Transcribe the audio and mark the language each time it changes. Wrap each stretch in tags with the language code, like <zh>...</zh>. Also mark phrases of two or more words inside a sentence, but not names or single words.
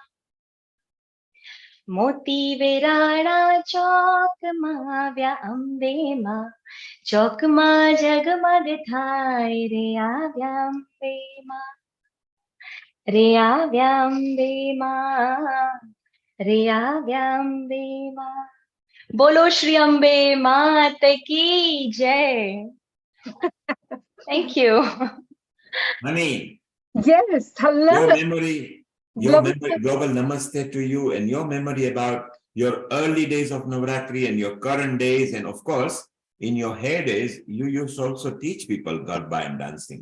<gu>મોતી વેરાણા ચોક માં આવ્યા અંબે મા, ચોક માં જગમગ થાય રે આવ્યા અંબે મા, રે આવ્યા અંબે મા, રે આવ્યા અંબે મા.</gu> <hi>बोलो श्री अम्बे मात की जय.</hi> <en>Thank you. Honey. Yes, hello. Your memory, global namaste to you, and your memory about your early days of Navratri and your current days, and of course, in your hair days, you used to also teach people Garba and dancing.</en>